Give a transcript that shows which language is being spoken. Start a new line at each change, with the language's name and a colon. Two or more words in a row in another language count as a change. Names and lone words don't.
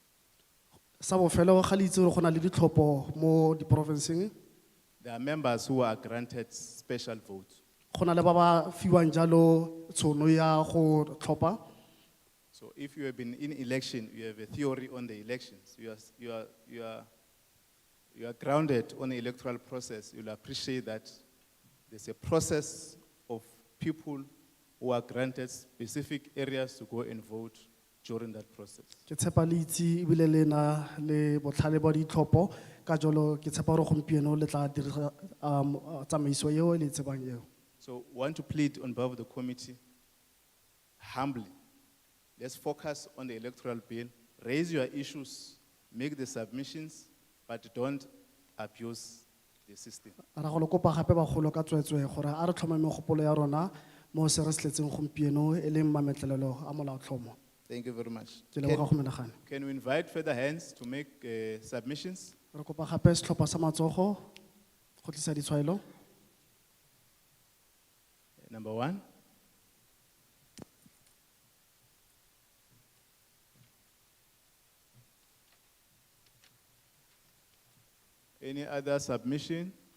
Tswana: Sa bofelo ga le itse gore go na le ditlhopho mo diprovinceng,
English: there are members who are granted special votes.
Tswana: go na le ba ba fiwang jalo tshono ya go tlhopha.
English: So if you have been in election, you have a theory on the elections, you are grounded on the electoral process, you'll appreciate that there's a process of people who are granted specific areas to go and vote during that process.
Tswana: Ke tshepa le itse ebile le na le botlhale ba ditlhopho ka jalo ke tshepa gore gompieno le tla dirisa tsamaiso eo le tsebang eo.
English: So we want to plead on behalf of the committee, humbly, let's focus on the electoral bill, raise your issues, make the submissions, but don't abuse the system.
Tswana: Ra go kopa gape bagolo ka tswetswe gore a re tlhome megopolo ya rona mo se re setletseng gompieno e leng mametlelelo a molaotlhomo.
English: Thank you very much.
Tswana: Ke leboga go menagane.
English: Can we invite further hands to make submissions?
Tswana: Re kopa gape setlhopha sa matsogo go tlisa ditshwaelo.
English: Number one. Any other submission?